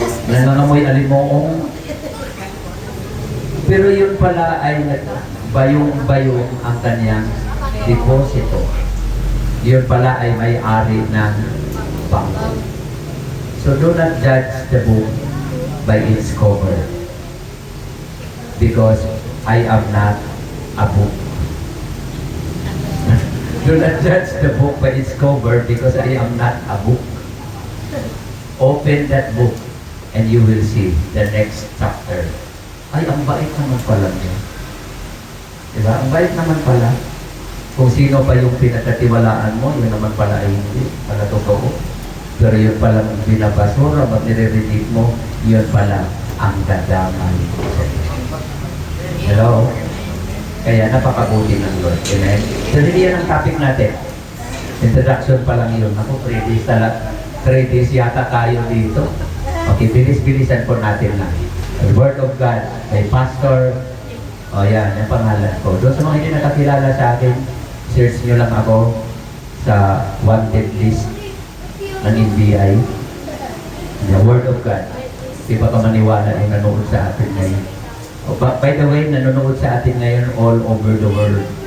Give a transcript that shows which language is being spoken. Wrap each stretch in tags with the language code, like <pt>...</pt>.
<tl>Nangangamoy alimoong. Pero yun pala ay bayong-bayong ang kanyang deposito. Yun pala ay may-ari ng bangko.</tl> <en>So do not judge the book by its cover. Because I am not a book. Do not judge the book by its cover because I am not a book. Open that book and you will see the next chapter.</en> <tl>Ay, ang bait naman pala niya. Diba? Ang bait naman pala. Kung sino pa yung pinagkatiwalaan mo, yun naman pala ay hindi. Pala totoo. Pero yun pala ang binabasura, pag nire-redeem mo, yun pala ang dadamay sa iyo. Hello? Kaya napakabuti ng Lord. Amen? So, hindi yan ang topic natin. Introduction pa lang yun. Ako, 3 days talaga. 3 days yata tayo dito. Okay, bilis-bilisan po natin lang.</tl> <en>The Word of God,</en> <tl>may pastor. O yan, yung pangalan ko. Doon sa mga hindi nakakilala sa akin, search nyo lang ako sa wanted list ng NBI.</tl> <en>The Word of God.</en> <tl>Di ba ka maniwala yung nanonood sa atin ngayon?</tl> <en>By the way,</en> <tl>nanonood sa atin ngayon</tl> <en>all over the world.</en>